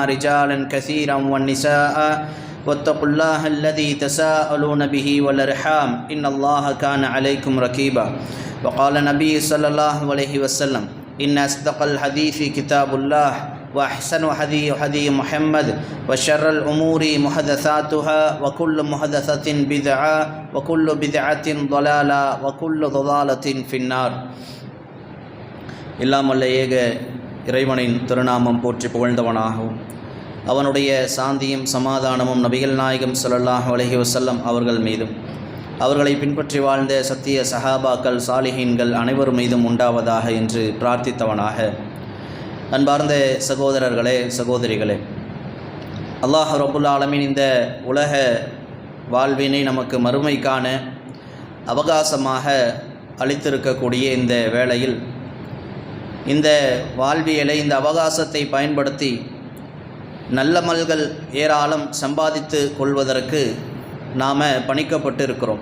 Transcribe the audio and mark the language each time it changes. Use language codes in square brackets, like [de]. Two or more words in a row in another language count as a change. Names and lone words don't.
[ar] رجالا كثيرا والنساء واتقوا الله الذي تساءلون به والأرحام إن الله كان عليكم رقيبا وقال النبي صلى الله عليه وسلم إن أصدق الحديث كتاب الله وأحسن هدي محمد وشر الأمور محدثاتها وكل محدثة بدعة وكل بدعة ضلالة وكل ضلالة في النار [ta] இல்லாமல் ஏக இறைவனின் திருநாமம் போற்றி புகழ்ந்தவனாகவும் அவனுடைய சாந்தியும் சமாதானமும் நபிகள் நாயகம் [ar] صلى الله عليه [ta] வஸல்லம் அவர்கள் மீதும் அவர்களை பின்பற்றி வாழ்ந்த சத்திய சஹாபாக்கள் சாலிஹீன்கள் அனைவர் மீதும் உண்டாவதாக என்று பிரார்த்தித்தவனாக அன்பார்ந்த சகோதரர்களே சகோதரிகளே, [ar] الله رب العالمين [ta] இந்த உலக வாழ்வினை நமக்கு மறுமைக்கான அவகாசமாக அளித்திருக்கக்கூடிய இந்த வேளையில் இந்த வாழ்வியலை இந்த அவகாசத்தை பயன்படுத்தி நல்லமல்கள் ஏராளம் சம்பாதித்து கொள்வதற்கு நாம் பணிக்கப்பட்டு இருக்கிறோம்.